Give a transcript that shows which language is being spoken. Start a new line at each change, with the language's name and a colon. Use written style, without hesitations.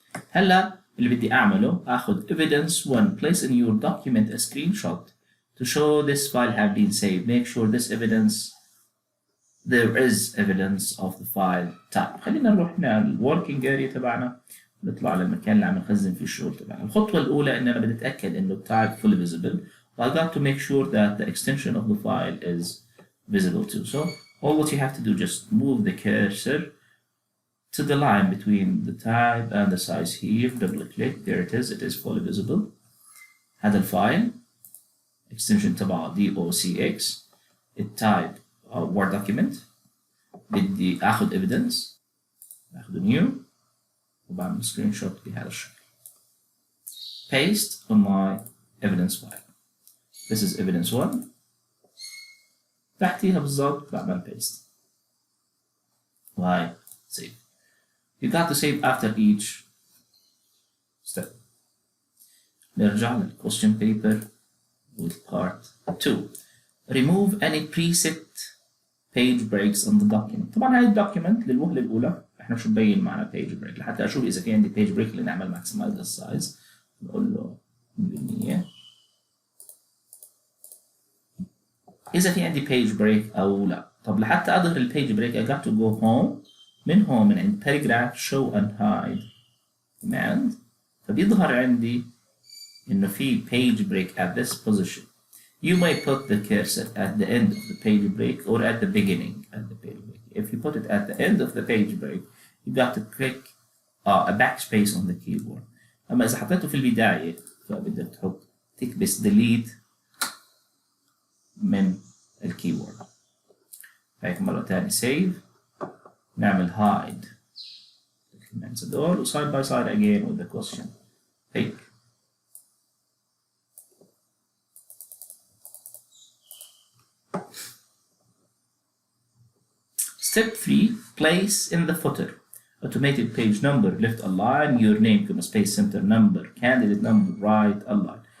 Arabic: هلا اللي بدي أعمله آخذ
English: evidence 1 place in your document a screenshot to show this file have been saved. Make sure this evidence there is evidence of the file type.
Arabic: خلينا نروح هنا الوركينج اريا تبعنا نطلع للمكان اللي عم نخزن فيه الشغل تبعنا. الخطوة الأولى إن أنا بدي أتأكد إنه التايب
English: fully visible. I got to make sure that the extension of the file is visible too. So all what you have to do just move the cursor to the line between the type and the size here. Double click. There it is fully visible.
Arabic: هذا الفايل extension تبعه docx.
English: التايب word document.
Arabic: بدي آخذ evidence. آخذ new. وبعمل سكرين شوت بهذا الشكل.
English: Paste on my evidence file. This is evidence 1.
Arabic: تحتيها بالضبط بعمل paste.
English: Why? Save. You got to save after each step.
Arabic: نرجع لل
English: question paper with part 2. Remove any preset page breaks on the document.
Arabic: طبعا هاي الدوكيمنت للوهلة الأولى احنا شو مبين معنا page break لحتى أشوف إذا في عندي page break اللي نعمل maximize للسايز. بقول له 100%. إذا في عندي page break أو لا. طب لحتى أظهر ال page break
English: I got to go home.
Arabic: من هون من عند
English: paragraph show and hide command
Arabic: فبيظهر عندي إنه في
English: page break at this position. You may put the cursor at the end of the page break or at the beginning of the page break. If you put it at the end of the page break, you got to click a backspace on the keyboard.
Arabic: أما إذا حطيته في البداية فبدك تحط تكبس delete من الكيبورد. هيك مرة تانية save.
English: نعمل hide documents هدول و side by side again with the question.
Arabic: هيك.
English: Step 3. Place in the footer. Automated page number left align, your name كما space center number, candidate number right align.